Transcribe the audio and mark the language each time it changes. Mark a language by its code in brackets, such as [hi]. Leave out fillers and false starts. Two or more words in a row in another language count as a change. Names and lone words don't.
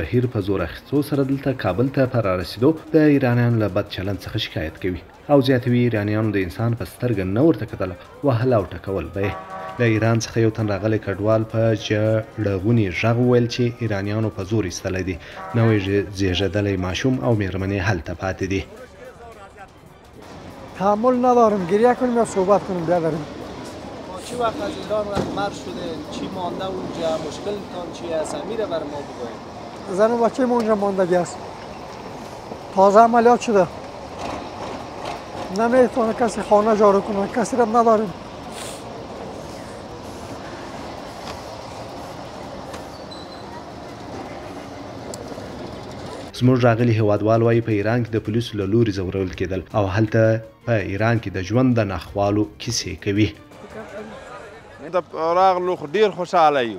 [ps] بهیر په زور اخیستو سره دلته کابل ته په رارسېدو د ایرانیانو له بد چلند څخه شکایت کوي او زیاتوي ایرانیانو د انسان په سترګه نه ورته کتله وهل او ټکول به یې. له ایران څخه یو تن راغلی کډوال په ژړغوني غږ وویل چې ایرانیانو په زور ایستلی دی. نوی زیږېدلی ماشوم او مېرمنې هلته پاتې دي. [fa] تحمل ندارم گریه کنیم یا صحبت کنیم برادرم. چی وقت از ایران مر شده؟ چی مانده اونجا؟ مشکلتان چی است؟ میره بر ما بگوید. زن و بچه ما اونجا ماندگی است. تازه عملیات شده. نمیتونه کسی خانه جارو کنه، کسی را نداریم. [ps] زموږ راغلي هیوادوال وایي په ایران کې د پولیسو له لوري ځورول کېدل او هلته په ایران کې د ژوند د ناخوالو کیسې کوي. د راغلو خو ډېر خوشحاله یو.